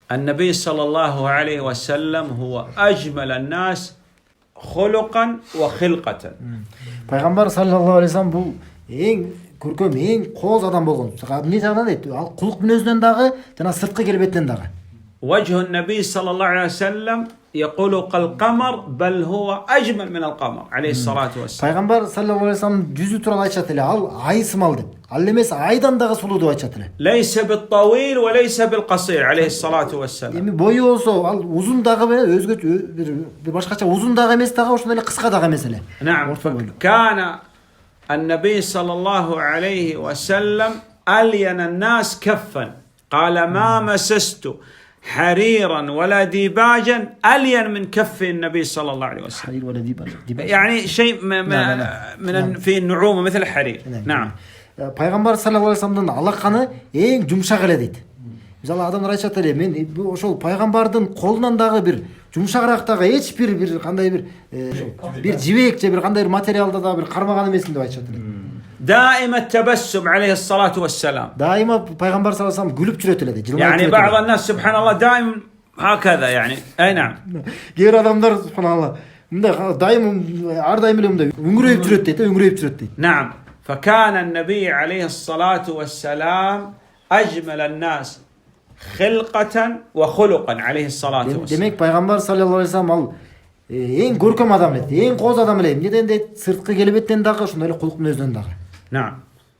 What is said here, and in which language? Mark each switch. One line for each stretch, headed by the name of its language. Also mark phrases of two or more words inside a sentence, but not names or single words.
Arabic: النبي صلى الله عليه وسلم هو أجمل الناس خلقا وخلقة.
Kyrgyz: Пайгамбар
Arabic: صلى الله عليه وسلم
Kyrgyz: бул эң көркөм, эң кооз адам болгон. Эмне жагынан дейт? Ал кулук мүнөзүнөн дагы жана сырткы келбеттен дагы.
Arabic: وجه النبي صلى الله عليه وسلم يقول كالقمر بل هو أجمل من القمر عليه الصلاة والسلام.
Kyrgyz: Пайгамбар
Arabic: صلى الله عليه وسلم
Kyrgyz: жүзү тууралуу айтышат эле, ал ай сымал деп. Ал эмес айдан дагы сулуу деп айтышат эле.
Arabic: ليس بالطويل وليس بالقصير عليه الصلاة والسلام.
Kyrgyz: Эми бою болсо, ал узун дагы өзгөчө бир башкача узун дагы эмес дагы, ошондой эле кыска дагы эмес эле.
Arabic: نعم. كان النبي صلى الله عليه وسلم ألين الناس كفا قال ما مسست حريرا ولا ديباجا ألين من كف النبي صلى الله عليه وسلم. حرير ولا ديباج. يعني شيء من في النعومة مثل الحرير. نعم.
Kyrgyz: Пайгамбар
Arabic: صلى الله عليه وسلم
Kyrgyz: алаканы эң жумшак эле дейт. Мисалы адамдар айтышат эле, мен ошол пайгамбардын колунан дагы бир жумшагыраак дагы эч бир кандай бир жибек же бир кандай бир материалда дагы бир кармаган эмесмин деп айтышат эле.
Arabic: دائم التبسم عليه الصلاة والسلام.
Kyrgyz: Дайыма пайгамбар
Arabic: صلى الله عليه وسلم
Kyrgyz: күлүп жүрөт эле дейт.
Arabic: يعني بعض الناس سبحان الله دائما هكذا يعني. أي نعم.
Kyrgyz: Кээ бир адамдар субханалла мындай дайым ар дайым эле мындай үңүрөйүп жүрөт дейт, үңүрөйүп жүрөт дейт.
Arabic: نعم. فكان النبي عليه الصلاة والسلام أجمل الناس خلقة وخلقا عليه الصلاة والسلام.
Kyrgyz: Демек пайгамбар
Arabic: صلى الله عليه وسلم
Kyrgyz: ал эң көркөм адам эле, эң кооз адам эле. Эмнеден дейт? Сырткы келбеттен дагы, ошондой эле кулук мүнөзүнөн дагы.
Arabic: نعم.